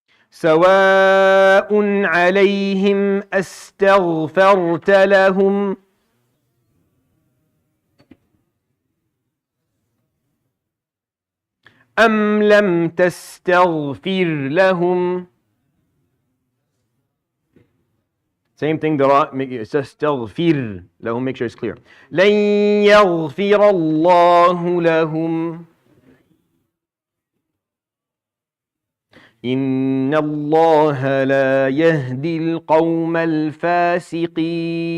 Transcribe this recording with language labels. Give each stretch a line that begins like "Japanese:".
Arabic: سواء عليهم أستغفرت لهم أم لم تستغفر لهم.
English: Same thing, the ra,
Arabic: استغفر لهم,
English: make sure it's clear.
Arabic: لن يغفر الله لهم إن الله لا يهدي القوم الفاسقين.